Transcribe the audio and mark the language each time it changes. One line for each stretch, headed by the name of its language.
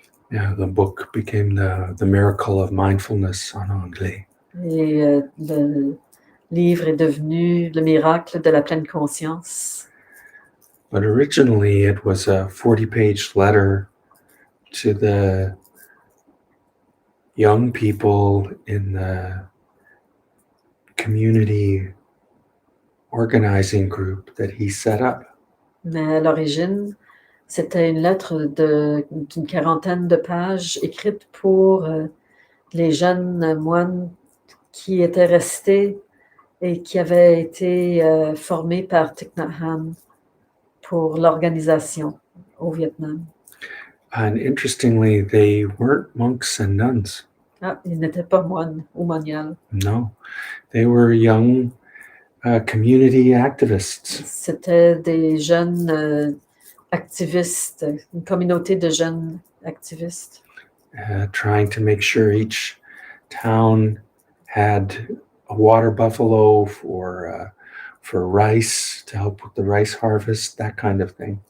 English: Yeah, the book became the Miracle of Mindfulness
French: en anglais. Et le livre est devenu le miracle de la pleine conscience.
English: But originally it was a 40-page letter to the young people in the community organizing group that he set up.
French: Mais à l'origine, c'était une lettre d'une quarantaine de pages écrite pour les jeunes moines qui étaient restés et qui avaient été formés par Thich Nat Hanh pour l'organisation au Vietnam.
English: And interestingly, they weren't monks and nuns.
French: Ah, ils n'étaient pas moines ou moniales.
English: No, they were young community activists.
French: C'était des jeunes activistes, une communauté de jeunes activistes.
English: Trying to make sure each town had a water buffalo for rice, to help with the rice harvest, that kind of thing.